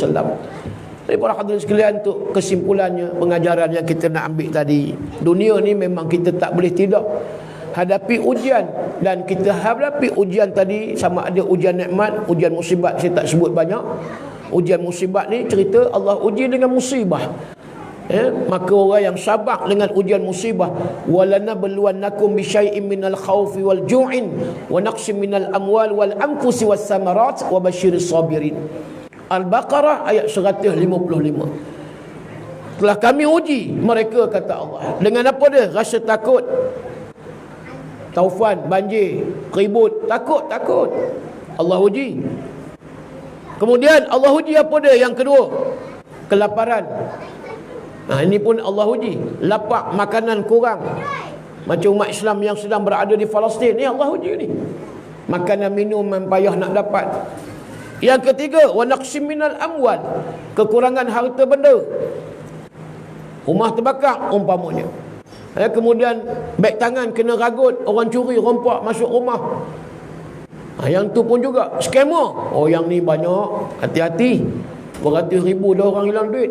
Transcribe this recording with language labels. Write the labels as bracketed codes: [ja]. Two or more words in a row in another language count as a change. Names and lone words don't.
[ms] Jadi para hadirin sekalian, untuk kesimpulannya, pengajaran yang kita nak ambil tadi, dunia ni memang kita tak boleh tidak hadapi ujian. Dan kita hadapi ujian tadi, sama ada ujian nikmat, ujian musibat, saya tak sebut banyak. Ujian musibat ni cerita Allah uji dengan musibah. Maka orang yang sabar dengan ujian musibah, [ar] ولنبلونكم بشيء من الخوف والجوع ونقص من الأموال والأنفس والثمرات وبشر الصابرين. [ms] Al-Baqarah ayat 155. Telah kami uji mereka, kata Allah, dengan apa dia? Rasa takut, taufan, banjir, ribut, takut. Allah uji. Kemudian Allah uji apa dia? Yang kedua, kelaparan. Ini pun Allah uji. Lapar, makanan kurang. Macam umat Islam yang sedang berada di Palestin, ni Allah uji ni. Makanan minum yang payah nak dapat. Yang ketiga, [ar] ونقص من الأموال, [ms] kekurangan harta benda. Rumah terbakar umpamanya. Kemudian beg tangan kena ragut, orang curi rompak masuk rumah. Yang tu pun juga scammer. Yang ni banyak, hati-hati. Beratus ribu dah orang hilang duit.